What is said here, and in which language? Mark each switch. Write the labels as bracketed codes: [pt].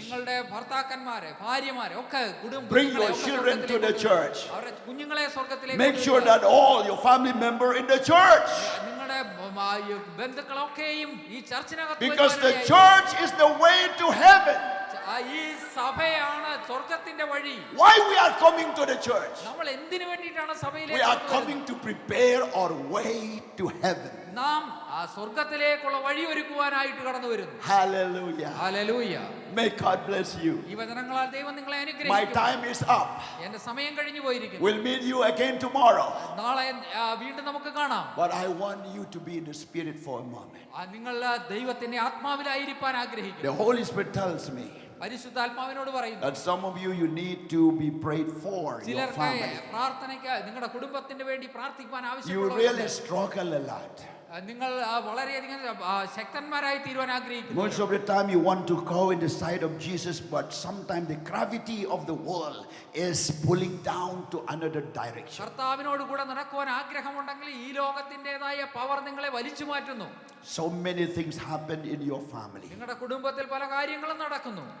[ml] നിങ്ങളുടെ ഭർത്താക്കന്മാരെ ഭാര്യമാരെ ഒക്കെ [en] bring your children to the church. [ml] അവരുടെ കുഞ്ഞുങ്ങളെ സ്വർഗ്ഗത്തിലേക്ക് [en] Make sure that all your family member in the church, [ml] നിങ്ങളുടെ ബന്ധുക്കളൊക്കെയും ഈ ചർച്ചിനകത്ത് [en] because the church is the way to heaven. [ml] ഈ സഭയാണ് സ്വർഗ്ഗത്തിന്റെ വഴി. [en] Why we are coming to the church? [ml] നമ്മൾ എന്തിനു വേണ്ടിയിട്ടാണ് [en] We [ml] സഭയിലേക്ക് [en] are coming to prepare our way to heaven. [ml] നാം ആ സ്വർഗ്ഗത്തിലേക്കുള്ള വഴി ഒരുക്കുവാനായിട്ട് കടന്നു വരുന്നു. [en] Hallelujah. [ml] Hallelujah. [en] May God bless you. [ml] ഈ വചനങ്ങളാൽ ദൈവം നിങ്ങളെ [en] My [ml] അനുഗ്രഹിക്കട്ടെ. [en] time is up. [ml] എന്റെ സമയം കഴിഞ്ഞു പോയിരിക്കുന്നു. [en] We'll meet you again tomorrow. [ml] നാളെ വീണ്ടും നമുക്ക് കാണാം. [en] But I want you to be in the spirit for a moment. [ml] നിങ്ങൾ ദൈവത്തിന്റെ ആത്മാവിലായിരിക്കാൻ ആഗ്രഹിക്കുന്നു. [en] The Holy Spirit tells me [ml] പരിശുദ്ധാത്മാവിനോട് പറയുന്നു [en] that some of you need to be prayed for your [ml] ചിലർക്ക് [en] family. [ml] പ്രാർത്ഥനയ്ക്ക് നിങ്ങളുടെ കുടുംബത്തിന് വേണ്ടി പ്രാർത്ഥിക്കാൻ [en] You [ml] ആവശ്യമുള്ളവരുണ്ട്. [en] really struggle a lot. [ml] നിങ്ങൾ വളരെയധികം ശക്തന്മാരായി തീരുവാൻ ആഗ്രഹിക്കുന്നു. [en] Most of the time you want to go in the side of Jesus, but sometimes the gravity of the world is pulling down to another direction. [ml] കർത്താവിനോട് കൂടെ നടക്കുവാൻ ആഗ്രഹമുണ്ടെങ്കിൽ ഈ ലോകത്തിൻ്റെതായ power നിങ്ങളെ വലിച്ചു മാറ്റുന്നു. [en] So many things happen in your family. [ml] നിങ്ങളുടെ കുടുംബത്തിൽ പല കാര്യങ്ങളും നടക്കുന്നു.